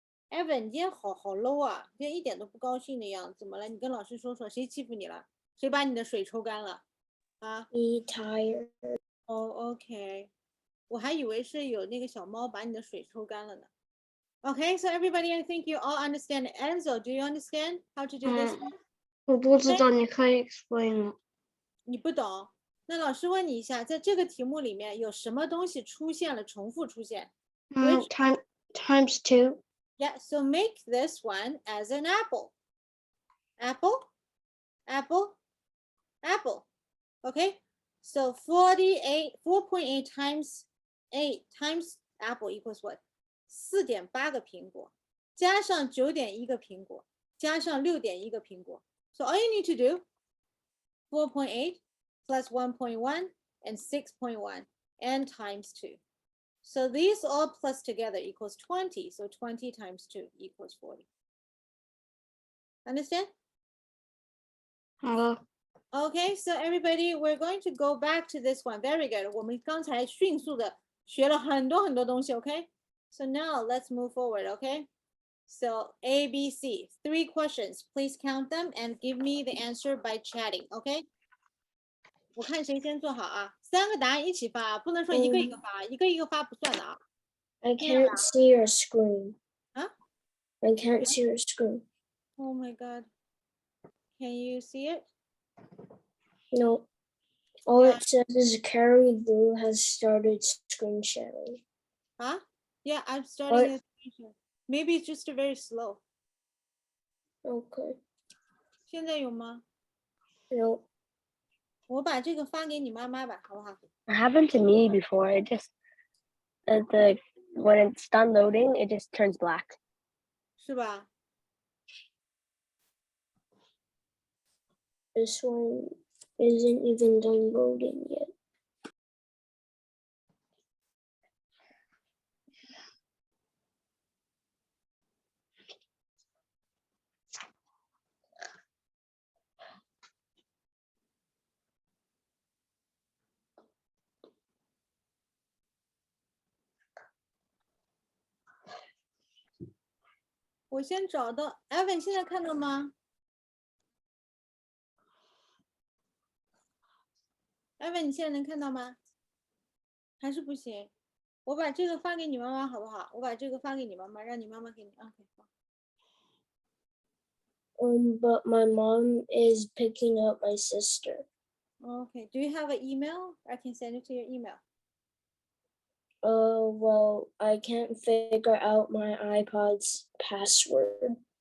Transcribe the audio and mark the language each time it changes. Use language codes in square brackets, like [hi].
[zh] Evan, 你今天好 low 啊，今天一点都不高兴的样子。怎么了？你跟老师说说，谁欺负你了？谁把你的水抽干了？啊？ [en] Be tired. Oh, okay. [zh] 我还以为是有那个小猫把你的水抽干了呢。 [en] Okay, so everybody, I think you all understand. Enzo, do you understand how to do this? [zh] 我不知道，你可以 explain 吗？你不懂？那老师问你一下，在这个题目里面有什么东西出现了，重复出现？ [en] times 2. Yeah, so make this one as an apple. Apple, apple, apple. Okay, so 4.8 times 8 times apple equals what? [zh] 4.8个苹果，加上9.1个苹果，加上6.1个苹果。 [en] So all you need to do, 4.8 plus 1.1 and 6.1 and times 2. So these all plus together equals 20. So 20 times 2 equals 40. Understand? [zh] 好了， [en] Okay, so everybody, we're going to go back to this one. Very good. [zh] 我们刚才迅速的学了很多东西, okay? [en] So now let's move forward, okay? So A, B, C, 3 questions. Please count them and give me the answer by chatting, okay? [zh] 我看谁先做好啊？3个答案一起发啊，不能说一个一个发，一个一个发不算的啊。 [en] I can't see your screen. Huh? I can't see your screen. Oh my God. Can you see it? No. All it says is Carrie Lou has started screen sharing. Huh? Yeah, I'm starting What? a screen share. Maybe it's just very slow. Okay. [zh] 现在有吗？ [en] No, [zh] 我把这个发给你妈妈吧，好不好？ [en] it happened to me before. It just when it's done loading, it just turns black. [zh] 是吧？ [en] This one isn't even done loading yet. [zh] 我先找到 Evan， 现在看到吗 ？Evan， 你现在能看到吗？还是不行？我把这个发给你妈妈，好不好？我把这个发给你妈妈，让你妈妈给你。 OK， 好。 [en] But my mom is picking up my sister. Okay. Do you have an email? I can send it to your email. Well, I can't figure out my iPod's password.